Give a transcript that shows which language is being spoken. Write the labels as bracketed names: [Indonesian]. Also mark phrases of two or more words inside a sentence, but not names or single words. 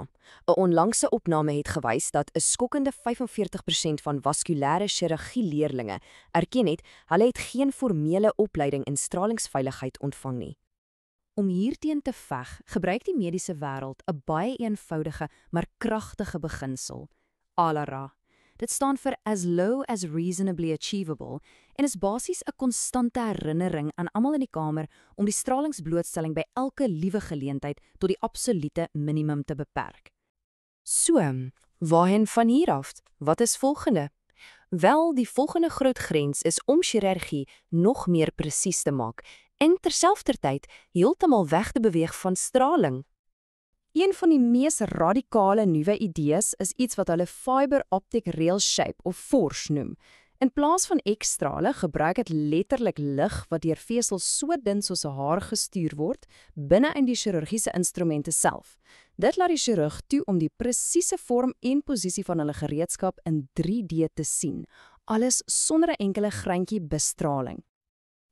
[Afrikaans] 'n Onlangse opname het gewys dat 'n skokkende 45% van vaskulêre chirurgie-leerlinge erken het hulle het geen formele opleiding in stralingsveiligheid ontvang nie. Om hierteen te veg, gebruik die mediese wêreld 'n baie eenvoudige maar kragtige beginsel, ALARA. Dit staan vir [English] as low as reasonably achievable [Afrikaans] en is basies 'n konstante herinnering aan almal in die kamer om die stralingsblootstelling by elke liewe geleentheid tot die absolute minimum te beperk. So, waarheen van hier af? Wat is volgende? Wel, die volgende groot grens is om chirurgie nog meer presies te maak en terselfdertyd heeltemal weg te beweeg van straling. Een van die mees radikale nuwe idees is iets wat hulle [English] fiber optic rail shape [Afrikaans] of FORCE noem. In plaas van ekstrale gebruik dit letterlik lig wat deur vesels so dun soos 'n haar gestuur word binne in die chirurgiese instrumente self. Dit laat die chirurg toe om die presiese vorm en posisie van hulle gereedskap in 3D te sien, alles sonder 'n enkele greintjie bestraling.